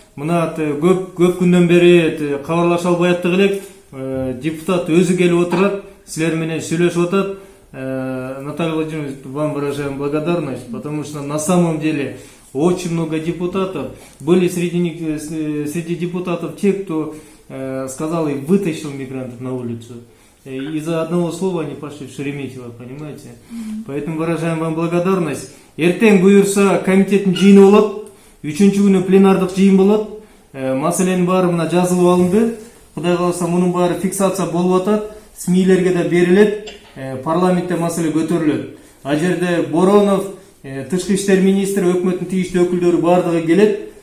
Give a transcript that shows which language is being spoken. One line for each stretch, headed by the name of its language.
Kyrgyz: Мына көп күндөн бери кабарлаша албай аттык элек. Депутат өзү келип отурат, силер менен сүйлөшүп атат.
Russian: Наталья Владимировна, вам выражаем благодарность, потому что на самом деле очень много депутатов. Были среди депутатов те, кто сказал и вытащил мигрантов на улицу. Из-за одного слова они пошли в Шереметьево, понимаете? Поэтому выражаем вам благодарность.
Kyrgyz: Эртең буюрса комитеттин жыйыны болот. 3-чү күнү пленардык жыйын болот. Маселенин баары мына жазылып алынды. Кудай кааласа мунун баары фиксация болуп атат. СМИлерге да берилет. Парламентте маселе көтөрүлөт. А жерде Боронов, тышкы иштер министри, өкмөттүн тийиштүү өкүлдөрү баардыгы келет.